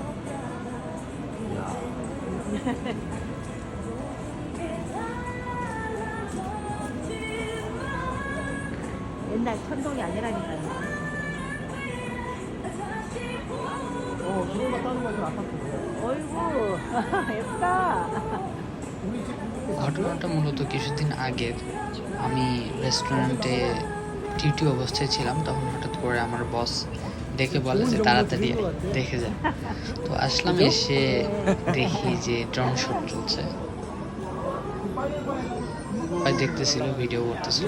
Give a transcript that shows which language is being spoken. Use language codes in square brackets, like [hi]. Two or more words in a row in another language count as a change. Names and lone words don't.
[ko] 옛날 천동이 아니라니까요. 그걸만 따는 거야, 아파트. 어이구, 예쁘다. 우리 집 [bn] ঘটনাটা মূলত কিছুদিন আগের। আমি [en] restaurant duty [bn] অবস্থায় ছিলাম, তখন হঠাৎ করে আমার বস ডেকে বলে যে তাড়াতাড়ি আয়, দেখে যা। তো আসলাম, এসে দেখি যে [en] drone shoot [bn] চলছে। ভাই দেখতেছিল, ভিডিও করতেছিল।